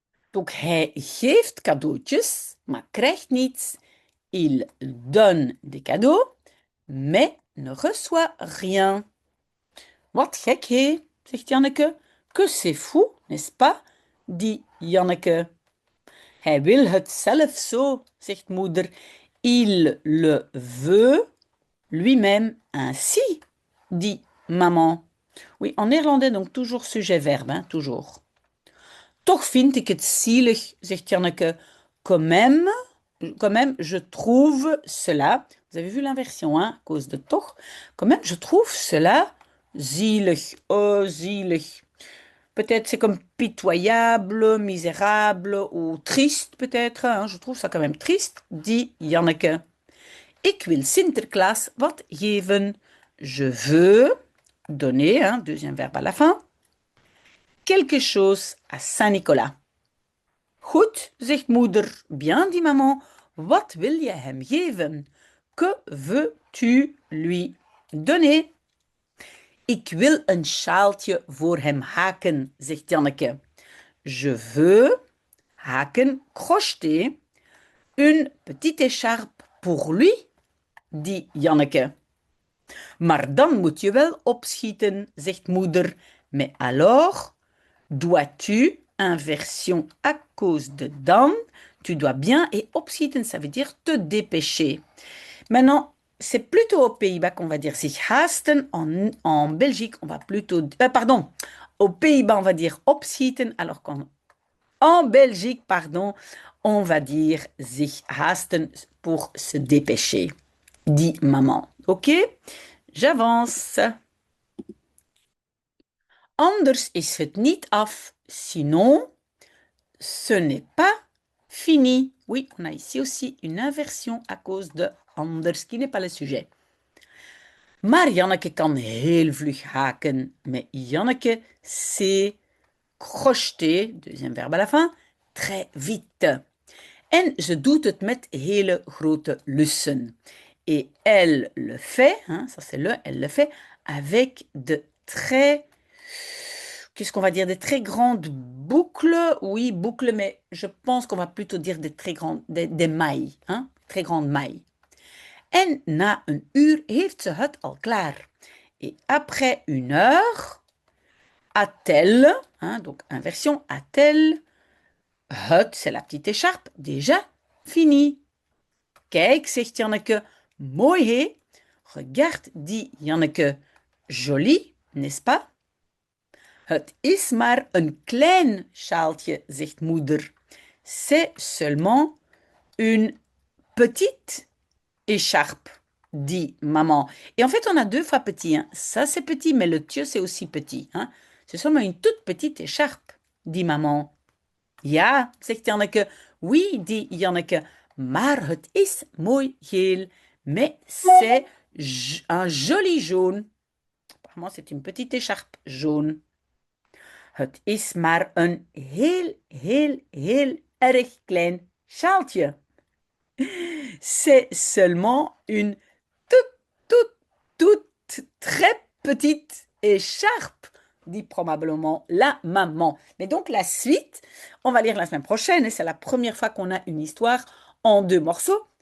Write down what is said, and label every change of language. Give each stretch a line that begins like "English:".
Dutch: Donc, hij geeft cadeautjes, maar krijgt niets.
French: Il donne des cadeaux, mais ne reçoit rien.
Dutch: Wat gek, hé, zegt Janneke.
French: Que c'est fou, n'est-ce pas? Dit Janneke.
Dutch: Hij wil het zelf zo, zegt moeder.
French: Il le veut lui-même ainsi, dit maman. Oui, en néerlandais, donc toujours sujet-verbe, hein, toujours.
Dutch: Toch vind ik het zielig, zegt Janneke.
French: Quand même, je trouve cela. Vous avez vu l'inversion, hein, à cause de toch. Quand même, je trouve cela zielig. Oh, zielig. Peut-être c'est comme pitoyable, misérable ou triste peut-être. Hein. Je trouve ça quand même triste, dit Janneke.
Dutch: Ik wil Sinterklaas wat geven.
French: Je veux donner, hein, deuxième verbe à la fin, quelque chose à Saint-Nicolas.
Dutch: Goed, zegt moeder.
French: Bien, dit maman.
Dutch: Wat wil je hem geven?
French: Que veux-tu lui donner?
Dutch: Ik wil een sjaaltje voor hem haken, zegt Janneke.
French: Je veux, haken, crocheter, une petite écharpe pour lui, dit Janneke.
Dutch: Maar dan moet je wel opschieten, zegt moeder.
French: Mais alors, dois-tu, inversion à cause de dan, tu dois bien, et opschieten, ça veut dire te dépêcher. Maintenant, c'est plutôt aux Pays-Bas qu'on va dire sich haasten. En Belgique, on va plutôt... pardon, aux Pays-Bas, on va dire opschieten, alors qu'en Belgique, pardon, on va dire sich haasten pour se dépêcher, dit maman. Ok? J'avance.
Dutch: Anders is het niet af,
French: sinon, ce n'est pas fini. Oui, on a ici aussi une inversion à cause de anders, qui n'est pas le sujet.
Dutch: Maar Janneke kan heel vlug haken.
French: Mais Janneke sait crocheter, deuxième verbe à la fin, très vite.
Dutch: En ze doet het met hele grote lussen.
French: Et elle le fait, hein, ça c'est le, elle le fait avec de très, qu'est-ce qu'on va dire, des très grandes boucles. Oui, boucles, mais je pense qu'on va plutôt dire des très grandes, des mailles, hein, très grandes mailles.
Dutch: En na een uur heeft ze het al klaar.
French: Et après une heure, a-t-elle, hein, donc inversion, a-t-elle, het, c'est la petite écharpe, déjà fini.
Dutch: Kijk, zegt Janneke, mooi hé.
French: Regarde, dit Janneke, joli, n'est-ce pas?
Dutch: Het is maar een klein sjaaltje, zegt moeder.
French: C'est seulement une petite écharpe, dit maman. Et en fait, on a deux fois petit. Hein. Ça, c'est petit, mais le tieu, c'est aussi petit. Hein. C'est seulement une toute petite écharpe, dit maman.
Dutch: Ja, zegt Janneke.
French: Oui, dit Janneke.
Dutch: Maar het is mooi geel.
French: Mais c'est un joli jaune. Apparemment, c'est une petite écharpe jaune.
Dutch: Het is maar een heel erg klein sjaaltje.
French: C'est seulement une toute, toute très petite écharpe, dit probablement la maman. Mais donc la suite, on va lire la semaine prochaine et c'est la première fois qu'on a une histoire en deux morceaux.